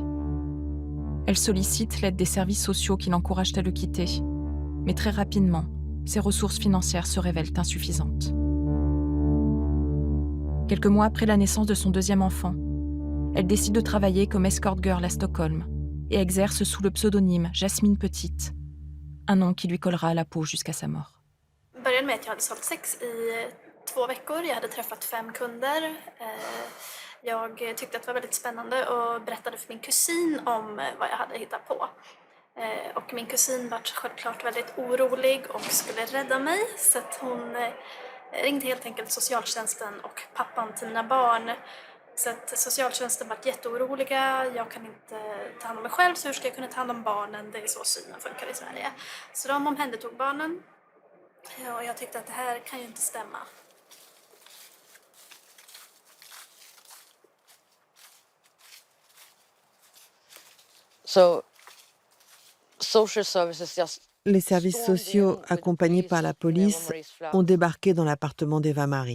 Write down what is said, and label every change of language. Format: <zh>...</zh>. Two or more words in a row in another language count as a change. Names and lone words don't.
<fr>Elle sollicite l'aide des services sociaux qui l'encouragent à le quitter, mais très rapidement, ses ressources financières se révèlent insuffisantes. Quelques mois après la naissance de son deuxième enfant, elle décide de travailler comme</fr> <en>escort girl</en> <fr>à Stockholm et exerce sous le pseudonyme Jasmine Petite, un nom qui lui collera à la peau jusqu'à sa mort.</fr> <sv>Det började med att jag hade sålt sex i 2 veckor. Jag hade träffat 5 kunder. Jag tyckte att det var väldigt spännande och berättade för min kusin om vad jag hade hittat på. Och min kusin var självklart väldigt orolig och skulle rädda mig. Så att hon ringde helt enkelt socialtjänsten och pappan till mina barn. Så att socialtjänsten var jätteoroliga. Jag kan inte ta hand om mig själv, så hur ska jag kunna ta hand om barnen? Det är så synen funkar i Sverige. Så de omhändertog barnen. Och jag tyckte att det här kan ju inte stämma.</sv> <fr>Les services sociaux, accompagnés par la police, ont débarqué dans l'appartement d'Eva-Marie.</fr>